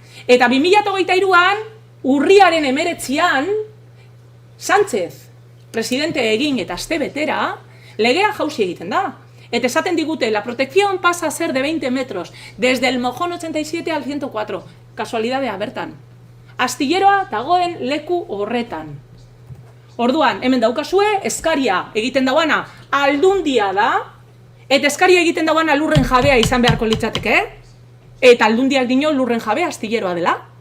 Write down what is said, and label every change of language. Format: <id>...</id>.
<eu>Eta 2023an, urriaren 19an, Sánchez, presidente egin eta aste betera, legea jauzi egiten da. Eta esaten digute,</eu> <es>la protección pasa a ser de 20 metros, desde el mojón 87 al 104.</es> <eu>Kasualidadea bertan. Astilleroa dagoen leku horretan. Orduan, hemen daukazue, eskaria egiten dauana Aldundia da, eta eskaria egiten dauana lurren jabea izan beharko litzateke, eta Aldundiak dino lurren jabea astilleroa dela.</eu>